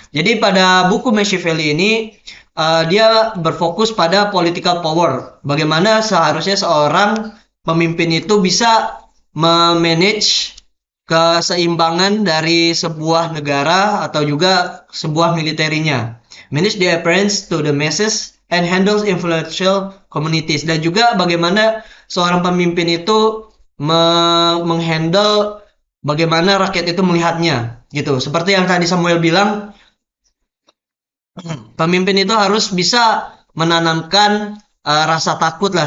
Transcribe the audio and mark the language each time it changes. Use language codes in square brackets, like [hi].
[id] Jadi pada buku Machiavelli ini dia berfokus pada political power. Bagaimana seharusnya seorang pemimpin itu bisa memanage keseimbangan dari sebuah negara atau juga sebuah militernya. [en] Manage the appearance to the masses and handles influential communities. [id] Dan juga bagaimana seorang pemimpin itu menghandle bagaimana rakyat itu melihatnya gitu. Seperti yang tadi Samuel bilang, pemimpin itu harus bisa menanamkan rasa takut lah.